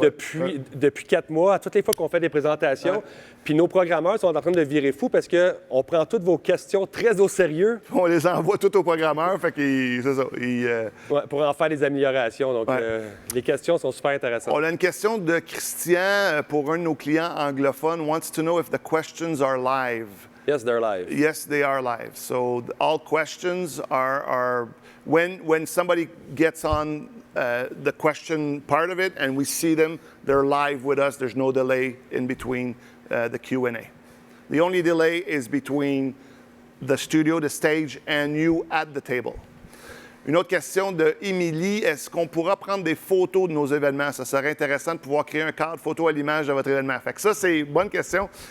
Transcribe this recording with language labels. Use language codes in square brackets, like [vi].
[fr] Depuis 4 mois, à toutes les fois qu'on fait des présentations. Puis nos programmeurs sont en train de virer fou parce qu'on prend toutes vos questions très au sérieux. On les envoie toutes aux programmeurs, fait qu'ils, c'est ça. Pour en faire des améliorations. Donc, les questions sont super intéressantes. On a une question de Christian pour un de nos clients anglophones. [en] Wants to know if the questions are live. Yes, they're live. Yes, they are live. So all questions are when somebody gets on the question part of it and we see them, they're live with us. There's no delay in between the Q&A. The only delay is between the studio, the stage, and you at the table. [fr] Une autre question de Émilie, est-ce qu'on pourra prendre des photos de nos événements? Ça serait intéressant de pouvoir créer un cadre photo à l'image de votre événement. Fait que ça, c'est une bonne question.